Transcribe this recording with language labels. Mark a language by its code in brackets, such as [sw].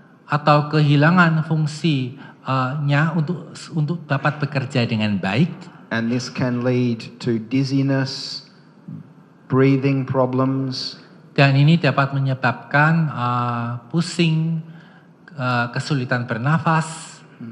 [id] atau kehilangan fungsinya untuk dapat bekerja dengan baik. [en] And this can lead to dizziness, breathing problems, [id] Dan ini dapat menyebabkan pusing, kesulitan bernafas,